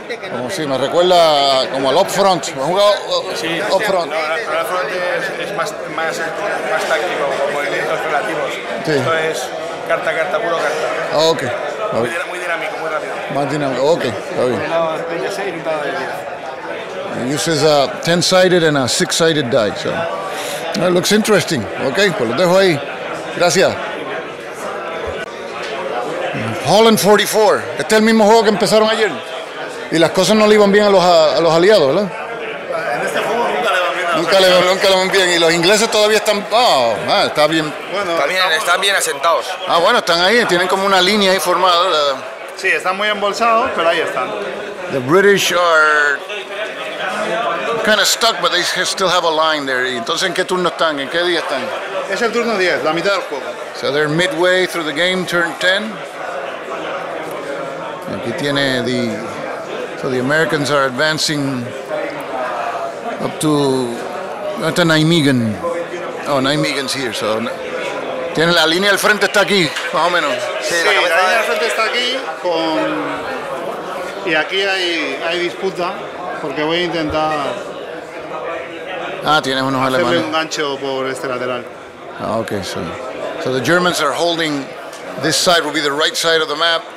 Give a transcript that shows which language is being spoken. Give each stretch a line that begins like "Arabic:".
Spanish: Como si me recuerda como al Upfront. ¿Me has jugado Upfront? No, el Upfront es más táctico, con movimientos relativos. Sí. Esto es carta, puro carta. Ah, ok. Muy dinámico, muy rápido. Más dinámico, ok, está bien. Un dado de 26 y un dado de 10.
English: It uses a 10-sided and a 6-sided die, so it looks interesting.
Spanish: Ok, pues lo dejo ahí. Gracias. Holland 44. Este es el mismo juego que empezaron ayer. Y las cosas no le iban bien a los aliados, ¿verdad? En este juego nunca le van bien a Nunca le van bien. Y los ingleses todavía están... está bien. Bueno, Están bien asentados. Ah, bueno, están ahí. Tienen como una línea ahí formada. sí, están muy embolsados, pero ahí están.
English: The British are kind of stuck, but they still have a line there.
Spanish: Y entonces, ¿en qué turno están? ¿En qué día están? Es el turno 10, la mitad del juego.
English: So they're midway through the game, turn 10.
Spanish: Aquí tiene
English: so the Americans are advancing up to Nijmegen. Oh, Nijmegen's here.
Spanish: So tiene la línea del frente está aquí, más o menos. Sí, la línea del frente está aquí y aquí hay disputa porque voy a intentar. Ah, tienes unos hacerle alemanes. un gancho por este lateral.
English: Ah, okay, so the Germans are holding this side will be the right side of the map,